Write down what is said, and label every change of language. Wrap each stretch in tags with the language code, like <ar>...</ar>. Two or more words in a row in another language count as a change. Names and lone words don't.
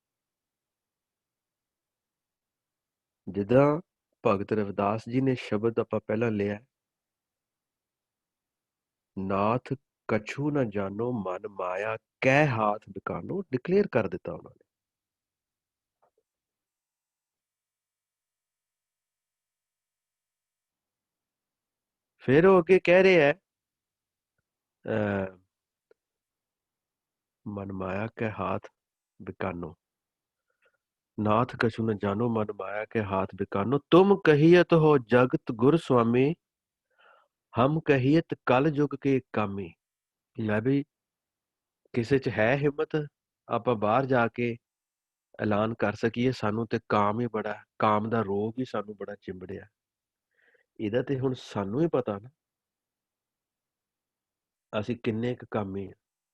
<pa>ਜਿੱਦਾਂ ਭਗਤ ਰਵਿਦਾਸ ਜੀ ਨੇ ਸ਼ਬਦ ਆਪਾਂ ਪਹਿਲਾਂ ਲਿਆ, ਨਾਥ ਕਛੂ ਨਾ ਜਾਣੋ ਮਨ ਮਾਇਆ ਕਹਿ ਹਾਥ ਬਿਕਾਨੋ, ਡਿਕਲੇਅਰ ਕਰ ਦਿੱਤਾ ਉਹਨਾਂ ਨੇ। ਫਿਰ ਉਹ ਅੱਗੇ ਕਹਿ ਰਹੇ ਹੈ, ਮਨ ਮਾਇਆ ਕੇ ਹਾਥ ਬਿਕਾਨੋ, ਨਾਥ ਕਛੁ ਨ ਜਾਨੋ ਮਨ ਮਾਇਆ ਕੇ ਹਾਥ ਬਿਕਾਨੋ ਤੁਮ ਕਹੀਅਤ ਹੋ ਜਗਤ ਗੁਰ ਸੁਆਮੀ ਹਮ ਕਹੀਅਤ ਕਲ ਜੁਗ ਕੇ ਕਾਮੀ। ਲੈ ਵੀ ਕਿਸੇ 'ਚ ਹੈ ਹਿੰਮਤ, ਆਪਾਂ ਬਾਹਰ ਜਾ ਕੇ ਐਲਾਨ ਕਰ ਸਕੀਏ ਸਾਨੂੰ ਤੇ ਕਾਮ ਹੀ ਬੜਾ, ਕਾਮ ਦਾ ਰੋਗ ਹੀ ਸਾਨੂੰ ਬੜਾ ਚਿੰਬੜਿਆ। ਇਹਦਾ ਤੇ ਹੁਣ ਸਾਨੂੰ ਹੀ ਪਤਾ ਨਾ ਅਸੀਂ ਕਿੰਨੇ ਕੁ ਕਾਮੀ ਆ।</pa>